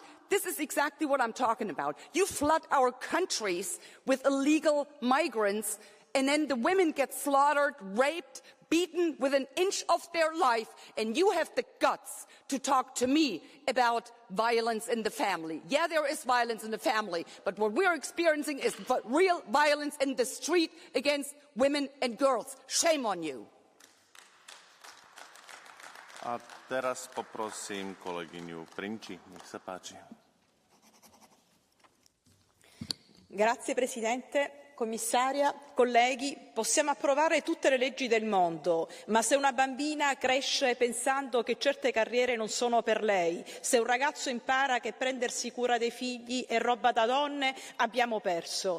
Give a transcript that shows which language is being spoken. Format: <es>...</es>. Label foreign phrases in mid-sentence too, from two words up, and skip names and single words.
<en>This is exactly what I'm talking about. You flood our countries with illegal migrants, and then the women get slaughtered, raped, beaten within an inch of their life, and you have the guts to talk to me about violence in the family. Yeah, there is violence in the family, but what we're experiencing is real violence in the street against women and girls. Shame on you.</en> <sk>A teraz poprosím kolegyňu Princi. Nech sa páči.</sk> <it>Grazie Presidente. Commissaria, colleghi, possiamo approvare tutte le leggi del mondo, ma se una bambina cresce pensando che certe carriere non sono per lei, se un ragazzo impara che prendersi cura dei figli è roba da donne, abbiamo perso.</it>